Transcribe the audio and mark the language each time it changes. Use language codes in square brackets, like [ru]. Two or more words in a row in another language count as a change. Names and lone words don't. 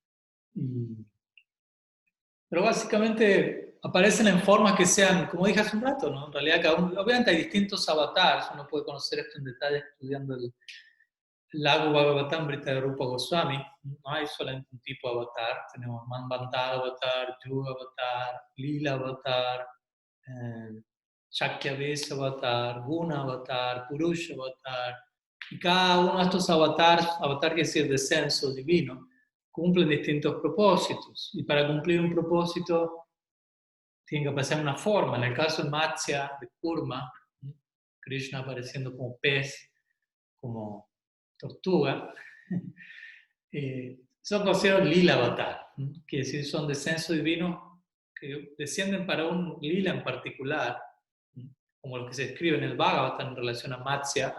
[es] Pero básicamente aparecen en formas que sean, como dije hace un rato, ¿no? En realidad, obviamente hay distintos avatares, uno puede conocer esto en detalle estudiando el Lago Bhagavatamrita de Rupa Goswami. No hay solamente un tipo de avatar, tenemos [sa] मन्वन्तर अवतार, युग अवतार, लीला अवतार, शक्त्यावेश अवतार, गुण अवतार, पुरुष अवतार. [es] Y cada uno de estos avatar que es el descenso divino, cumplen distintos propósitos. Y para cumplir un propósito, tienen que aparecer una forma. En el caso de Matsya, de Kurma, Krishna apareciendo como pez, como tortuga, son considerados [sa] लीला अवतार, [es] que es decir, son descensos divinos que descienden para un lila en particular, como lo que se escribe en el Bhagavatam en relación a Matsya.